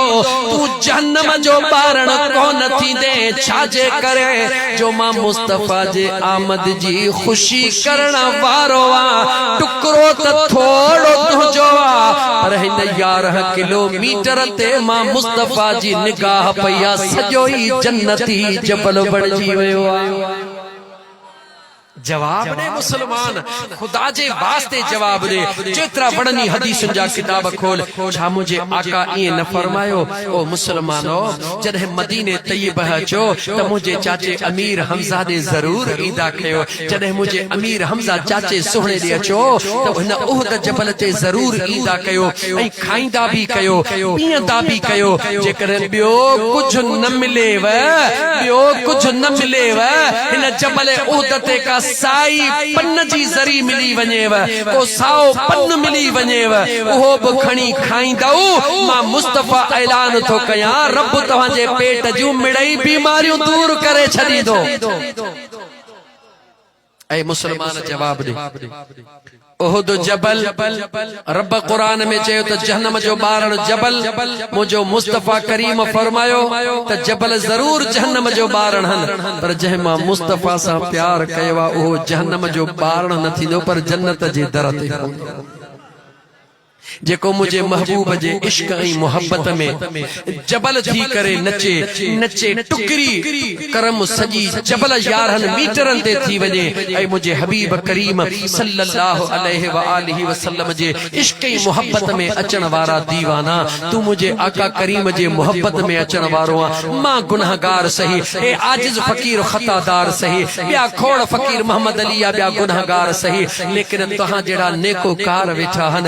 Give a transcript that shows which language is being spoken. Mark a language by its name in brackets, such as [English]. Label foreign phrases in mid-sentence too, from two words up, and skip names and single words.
[Sindhi] तू जहन्नम जो ॿारण कोन थींदे, छाजे करे जो मां मुस्तफा जे आमद जी ख़ुशी करण वारो आं। टुकरो त थोड़ो तुंहिंजो आ, पर हिन 11 किलोमीटर ते मां मुस्तफा जी निगाह पया, सॼो ई जन्नती जबल बणजी वियो आहे। जवाब दे मुसलमान, खुदा जे वास्ते जवाब दे। जेतरा वड़नी हदीसुन जा किताब खोल, छा मुझे आका इए न फरमायो, ओ मुसलमानो जदे मदीने तय्यब अचो त मुझे चाचे अमीर हमजा दे जरूर ईदा कयो। जदे मुझे अमीर हमजा चाचे सोहणे दे अचो त हिन उहद जबल ते जरूर ईदा कयो ऐं खाईंदा भी कयो, पींदा भी कयो। जेकर बियो कुछ न मिलेव, बियो कुछ न मिलेव, हिन जबल उहद ते का साई पन्न जी जरी मिली वनेव, को साओ पन्न मिली वनेव, उहो बि खणी खाईंदव। मां मुस्तफा ऐलान थो कयां, रब तव्हांजे पेट जूं मिड़ई बीमारियूं दूर करे छॾींदो। ऐ मुसलमान जवाब दे। उहद जबल, रब कुरान में चयो त जहन्नम जो ॿारण जबल, मुझो मुस्तफा करीम फरमायो त जबल जरूर जहन्नम जो ॿारण हन, पर जंहिं मां मुस्तफा सां प्यार कयो आहे उहो जहन्नम जो ॿारण न थींदो, पर जन्नत जे दर ते। जेको मुझे महबूब जे इश्क ऐं मोहब्बत में जबल थी करे नचे नचे टुकरी करम सजी जबल 11 मीटरन ते थी वने। ऐं मुझे हबीब करीम [Arabic] صلى الله عليه وآله وسلم [Sindhi] जे इश्क ऐं मोहब्बत में अचण वारा दीवाना, तू मुझे आका करीम जे मोहब्बत में अचण वारो आ। मां गुनाहगार सही, ए आजिज फकीर खतादार सही, ॿिया खोड़ फकीर मोहम्मद अली या ॿिया गुनाहगार सही, लेकिन तव्हां जहिड़ा नेकोकार वेठा हन।